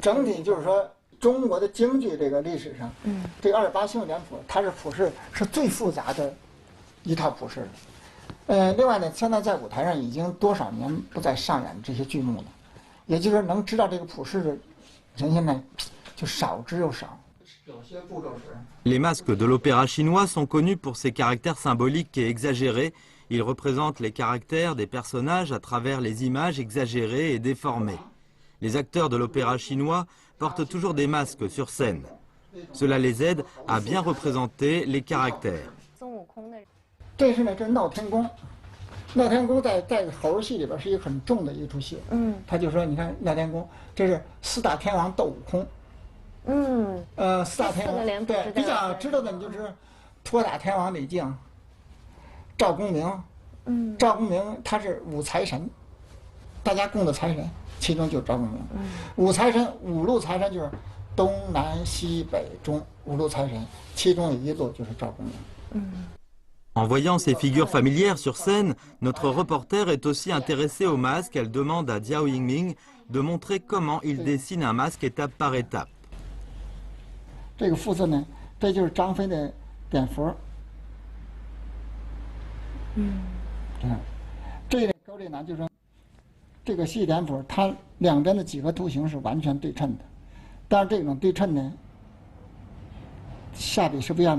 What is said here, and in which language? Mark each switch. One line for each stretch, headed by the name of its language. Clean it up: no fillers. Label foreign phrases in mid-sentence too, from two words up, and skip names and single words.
Chinese: 整体就是说，中国的京剧这个历史上，这个28星宿脸谱，它是谱式是最复杂的一套谱式的。另外呢，现在在舞台上已经多少年不再上演这些剧目了，也就是说能知道这个谱式的人现在就少之又少。有些步骤是。
French: Les masques de l'opéra chinois sont connus pour ses caractères symboliques et exagérés. Ils représentent les caractères des personnages à travers les images exagérées et déformées. Les acteurs de l'opéra chinois portent toujours des masques sur scène. Cela les aide à bien représenter les caractères.
Chinese: 这是呢，这是闹天宫。闹天宫在猴戏里边是一个很重的一出戏。他就说，你看闹天宫，这是4大天王斗悟空。4大天王，对，比较知道的你就是托塔天王李靖、赵公明。赵公明他是五财神，大家供的财神，其中就是赵公明。五财神，五路财神就是东南西北中5路财神，其中有一路就是赵公明。
French: En voyant ces figures familières sur scène, notre reporter est aussi intéressé au masque. Elle demande à Jiao Yiming de montrer comment il dessine un masque étape par étape.
Chinese: 这个肤色呢，这就是张飞的蝙蝠。这个勾勒呢，就是说这个细脸谱，它两边的几何图形是完全对称的，但是这种对称呢，下笔是不一样的。